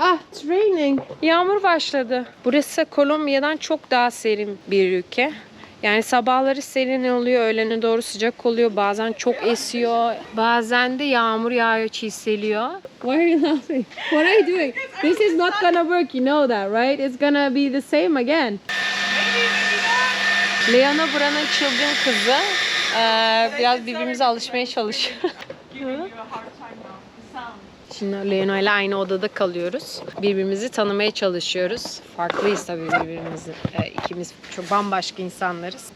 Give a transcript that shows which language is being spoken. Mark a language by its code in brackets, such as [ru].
[en] It's raining. [tr] Yağmur başladı. Burası Kolombiya'dan çok daha serin bir ülke. Yani sabahları serin oluyor, öğlene doğru sıcak oluyor. Bazen çok esiyor. Bazen de yağmur yağıyor, çiseliyor. [en] Why are you laughing? What are you doing? This is not gonna work, you know that, right? It's gonna be the same again. [tr] Leona buranın çılgın kızı. Biraz birbirimize alışmaya çalışıyor. Şimdi Leona ile aynı odada kalıyoruz. Birbirimizi tanımaya çalışıyoruz. Farklıyız tabii birbirimizi. İkimiz çok bambaşka insanlarız.